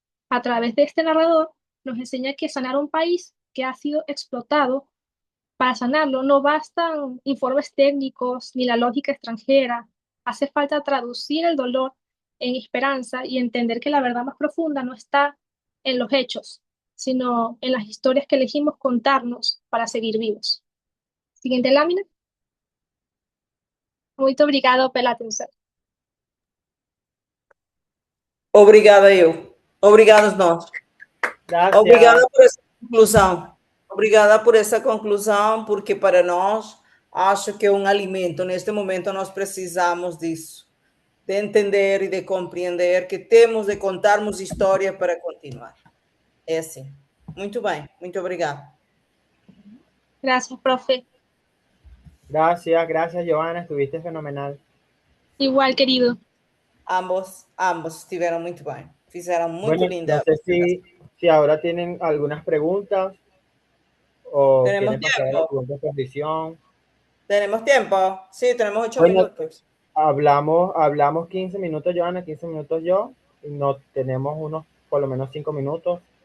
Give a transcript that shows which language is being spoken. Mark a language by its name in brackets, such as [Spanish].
[Spanish] A través de este narrador, nos enseña que sanar un país que ha sido explotado, para sanarlo no bastan informes técnicos ni la lógica extranjera. Hace falta traducir el dolor en esperanza y entender que la verdad más profunda no está en los hechos, sino en las historias que elegimos contarnos para seguir vivos. Siguiente lámina. [Portuguese] Muito obrigado pela atenção. Obrigada eu. Obrigados nós. [Spanish] Gracias. [Portuguese] Obrigada por essa conclusão. Obrigada por essa conclusão, porque para nós, acho que é um alimento. Neste momento, nós precisamos disso. De entender e de compreender que temos de contarmos história para continuar. É assim. Muito bem. Muito obrigada. [Spanish] Gracias, profe. Gracias, Giovanna. Estuviste fenomenal. Igual, querido. [Portuguese] Ambos estiveram muito bem. Fizeram muito [Spanish] Bueno, linda. No sé si ahora tienen algunas preguntas o ¿Tenemos quieren pasar a la tiempo? segunda posición. ¿Tenemos tiempo? Sí, tenemos 8 Bueno, minutos. Hablamos 15 minutos, Joana, 15 minutos yo. Y no tenemos unos, por lo menos 5 minutos.